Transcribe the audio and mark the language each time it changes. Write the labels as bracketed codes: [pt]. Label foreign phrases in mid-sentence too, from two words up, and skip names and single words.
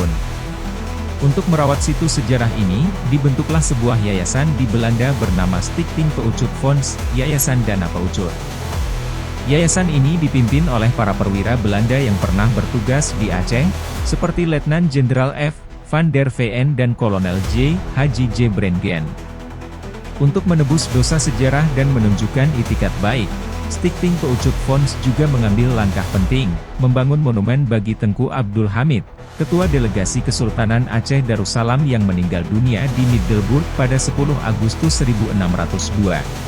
[id] Untuk merawat situs sejarah ini, dibentuklah sebuah yayasan di Belanda bernama Stichting Peucut Fonds, Yayasan Dana Peucut. Yayasan ini dipimpin oleh para perwira Belanda yang pernah bertugas di Aceh, seperti Letnan Jenderal F. van der Veen dan Kolonel J. Haji J. Brengen. Untuk menebus dosa sejarah dan menunjukkan itikat baik, Stichting Peucut Fonds juga mengambil langkah penting, membangun monumen bagi Tengku Abdul Hamid, Ketua Delegasi Kesultanan Aceh Darussalam yang meninggal dunia di Middelburg pada 10 Agustus 1602.